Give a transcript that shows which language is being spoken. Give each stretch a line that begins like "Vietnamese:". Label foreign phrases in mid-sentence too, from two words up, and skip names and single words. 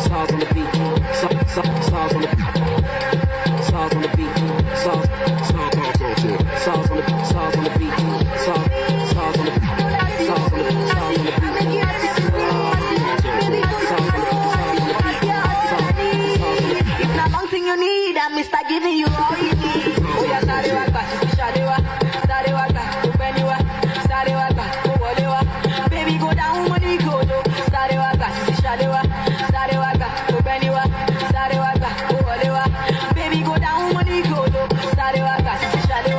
English: sauce on the beat, sauce on the beat, sauce on the beat, sauce on the beat, sauce on the beat, sauce on the beat, sauce on the If not one thing you need, I'm Mr. Giving you all you need. Oh yeah,
Yoruba: Sarewa, Sarewa, Sarewa, Upeniwa, Sarewa, Uwolewa.
English: Baby, go down when you go low.
Yoruba: Sarewa, Sarewa, Sarewa, Upeniwa, Sarewa, Uwolewa.
English: Baby, go down when you go low.